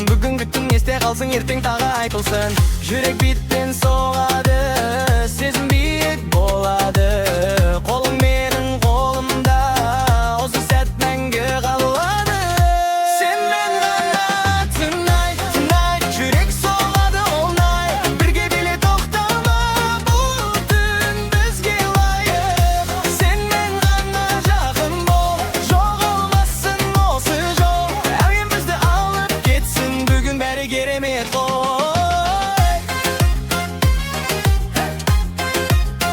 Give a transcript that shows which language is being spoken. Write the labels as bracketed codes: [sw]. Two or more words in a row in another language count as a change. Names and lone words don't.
[kk] Бүгінгі түн есте қалсың, ертең тағы айтылсын. Жүрек битпен соғады, сезім биік болады. Қолың менің қолымда, осы сәт мәңгі қалады. Senмен ғана [en] tonight, tonight. [kk] Жүрек соғады [en] all night. [kk] Бірге биле тоқтама, бұл түн бізге лайық. Senмен ғана жақын бол, жоғалмасын осы жол. Әуен бізді алып кетсін, бүгін бәрі керемет қой.